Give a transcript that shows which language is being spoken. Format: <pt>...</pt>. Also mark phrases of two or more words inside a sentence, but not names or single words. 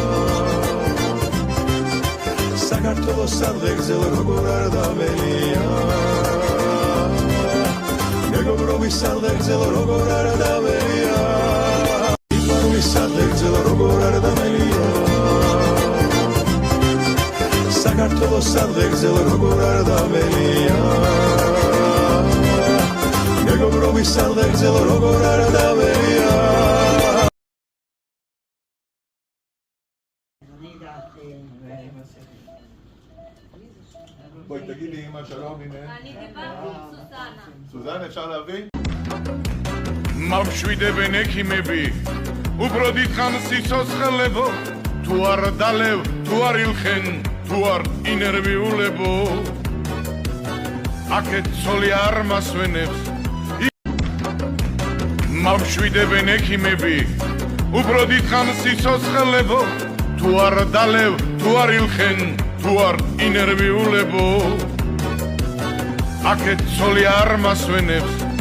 <ka>საქართველოს სადღეგრძელო როგორ არ დამელია მეგობრობის სადღეგრძელო როგორ არ დამელია სადღეგრძელო როგორ არ დამელია საქართველოს სადღეგრძელო როგორ არ დამელია მეგობრობის სადღეგრძელო როგორ არ დამელია</ka> <he>בואי תגידי אמא שלום הנה אני דיברתי עם סוזנה סוזנה אפשר להביא?</he> <ka>მავშვიდებენ ექიმები უბრალოდ ითხან სიცოცხლებო თუ არ დალევ თუ არ ილხენ თუ არ ინერვიულებო აქეთ ცოლი არ მასვენებს მავშვიდებენ ექიმები უბრალოდ ითხან სიცოცხლებო თუ არ დალევ თუ არ ილხენ თუ არ ინერვიულებო აქეთ ცოლი არ მასვენებს</ka>